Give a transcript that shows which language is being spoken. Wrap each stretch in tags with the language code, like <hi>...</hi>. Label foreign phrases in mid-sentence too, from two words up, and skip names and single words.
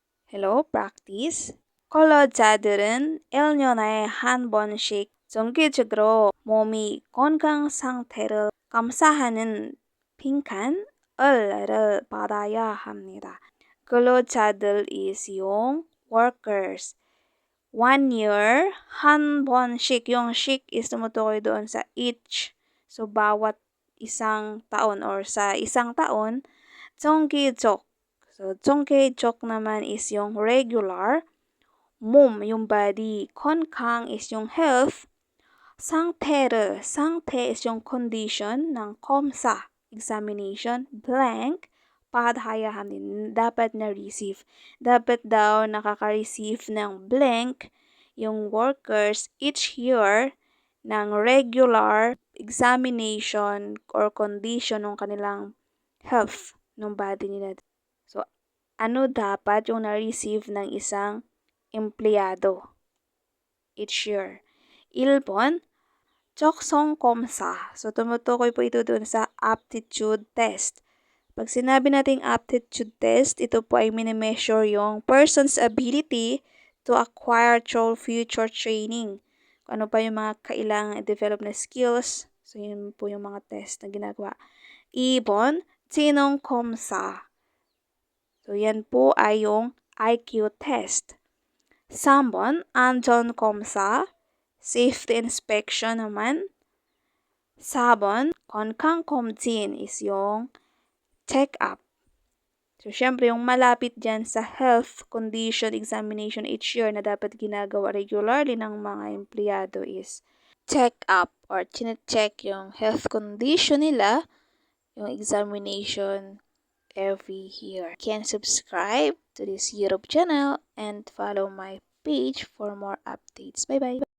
<en>Hello, practice.</en> <ko>근로자들은 1년에 한 번씩 정기적으로 몸이 건강 상태를 감사하는 빈칸을 받아야 합니다.</ko> <tl>근로자들 is yung workers.</tl> <en>1 year,</en> <ko>한 번씩.</ko> <tl>Yung 씩 is tumutukoy doon sa each. So, bawat isang taon or sa isang taon, 정기적. So, 정기적 naman is yung regular. 몸, yung body. 건강 is yung health. 상태 is yung condition ng 검사, examination.</tl> <ko>Blank, 받아야 합니다.</ko> <tl>Dapat na-receive. Dapat daw nakaka-receive ng blank yung workers</tl> <en>each year</en> <tl>ng</tl> <en>regular examination or condition</en> <tl>ng kanilang health ng body nila. So, ano dapat yung na-receive ng isang empleyado</tl> <en>each year?</en> <ko>1번, 적성 검사.</ko> <tl>So, tumutukoy po ito doon sa</tl> <en>aptitude test.</en> <tl>Pag sinabi nating</tl> <en>aptitude test,</en> <tl>ito po ay minimeasure yung</tl> <en>person's ability to acquire through future training.</en> <tl>Kung ano pa yung mga kailangan i-develop na skills. So, yun po yung mga test na ginagawa.</tl> <ko>2번, 진ong 검사.</ko> <tl>So, yan po ay yung</tl> <en>IQ test.</en> <ko>3번, 안전 검사.</ko> <en>Safety inspection naman.</en> <tl>4번, 건강검진 is yung check-up. So, syempre, yung malapit dyan sa</tl> <en>health condition examination each year</en> <tl>na dapat ginagawa regularly ng mga empleyado is check-up or chine-check yung</tl> <en>health condition</en> <tl>nila, yung</tl> <en>examination every year. You can subscribe to this YouTube channel and follow my page for more updates. Bye-bye!</en>